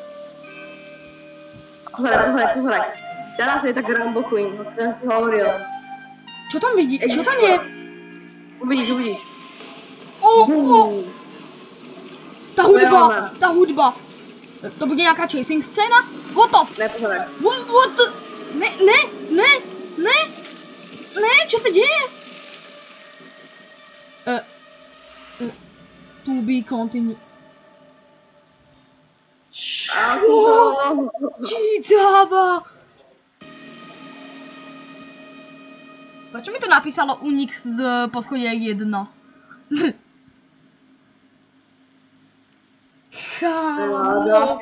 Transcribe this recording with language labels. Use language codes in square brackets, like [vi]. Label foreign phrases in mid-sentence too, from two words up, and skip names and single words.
[sk] Pozeraj. Teraz je tá Grumble Queene, o ktorom si hovoril. Čo tam vidí? Čo tam je? Uvidíš. Tá hudba. To bude nejaká chasing scéna? [en] What the? [sk] Nepozeraj. [en] What the? [sk] Ne, čo sa deje? [en] To be continued. [sk] Čo ti dáva? Prečo mi to napísalo unik z poschodia 1? Kámo.